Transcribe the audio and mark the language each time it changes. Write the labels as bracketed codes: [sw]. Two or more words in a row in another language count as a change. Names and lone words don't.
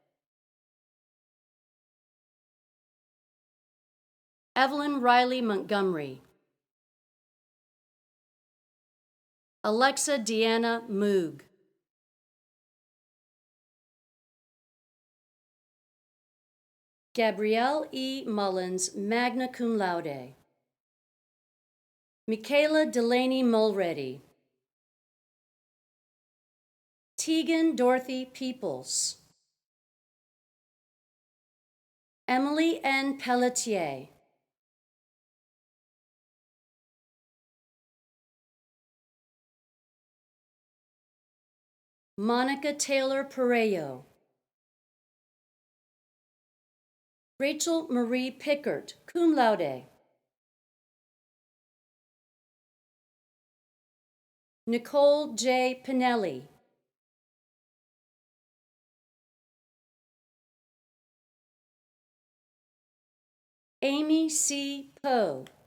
[en] Evelyn Riley Montgomery. Alexa Deanna Moog. Gabrielle E. Mullins, [la] magna cum laude. [en] Michaela Delaney Mulready. Tegan Dorothy Peoples. Emily N. Pelletier. Monica Taylor Pereyo. Rachel Marie Pickert, [la] cum laude. [en] Nicole J. Pinelli. Amy C. Poe.